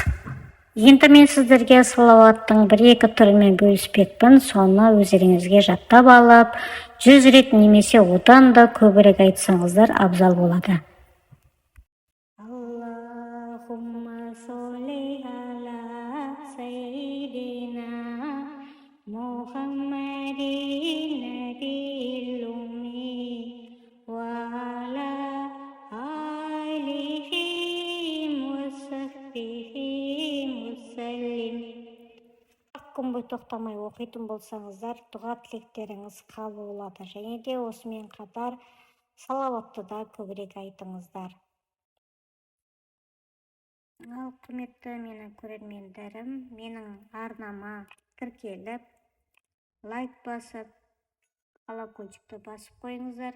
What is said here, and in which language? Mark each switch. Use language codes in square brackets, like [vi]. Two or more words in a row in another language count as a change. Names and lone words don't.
[kk] Енді мен сіздерге салауаттың 1-2 түрімен бөліспекпін, соны өздеріңізге жаттап алып, 100 рет немесе одан да көбірек айтсаңыздар абзал болады. [ar] اللهم صل على سيدنا محمد النبي الأمي وعلى آله وصحبه وسلم. [kk] Күн бойы тоқтамай оқитын болсаңыздар, дұға тілектеріңіз қабыл болады. Және де осымен қатар салауатты да көбірек айтыңыздар. Ал құрметті менің көрермендерім, менің арнама тіркеліп, лайк басып, колокольчикті басып қойыңыздар.